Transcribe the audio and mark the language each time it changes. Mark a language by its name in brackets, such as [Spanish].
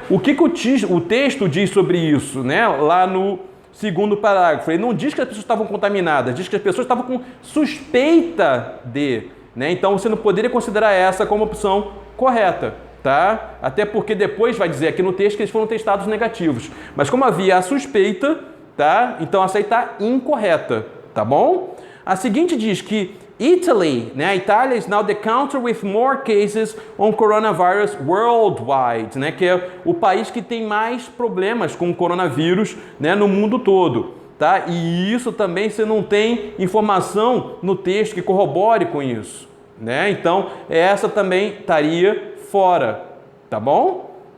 [Portuguese] O que o texto diz sobre isso, né? Lá no segundo parágrafo, ele não diz que as pessoas estavam contaminadas, diz que as pessoas estavam com suspeita de, né? Então você não poderia considerar essa como opção correta, tá? Até porque depois vai dizer aqui no texto que eles foram testados negativos. Mas como havia a suspeita, tá? Então essa aí está incorreta, tá bom? A seguinte diz que Italy, né? A Itália [English] is now the country with more cases on coronavirus worldwide, né? [Portuguese] Que é o país que tem mais problemas com o coronavírus, né? No mundo todo, tá? E isso também você não tem informação no texto que corrobore com isso, né? Então essa também estaria fora, tá bom?